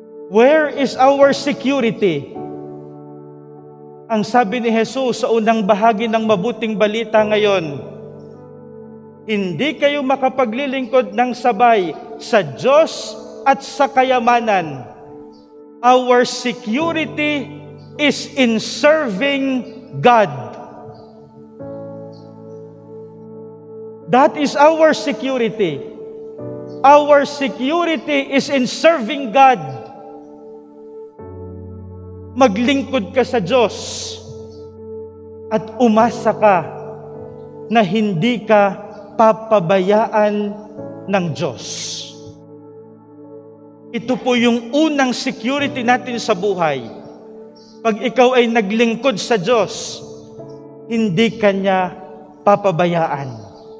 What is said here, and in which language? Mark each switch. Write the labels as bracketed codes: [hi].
[en] Where is our security? [tl] Ang sabi ni Jesus sa unang bahagi ng mabuting balita ngayon, hindi kayo makapaglilingkod ng sabay sa Diyos at sa kayamanan. [en] Our security is in serving God. That is our security. Our security is in serving God. [tl] Maglingkod ka sa Diyos at umasa ka na hindi ka papabayaan ng Diyos. Ito po yung unang security natin sa buhay. Pag ikaw ay naglingkod sa Diyos, hindi ka niya papabayaan.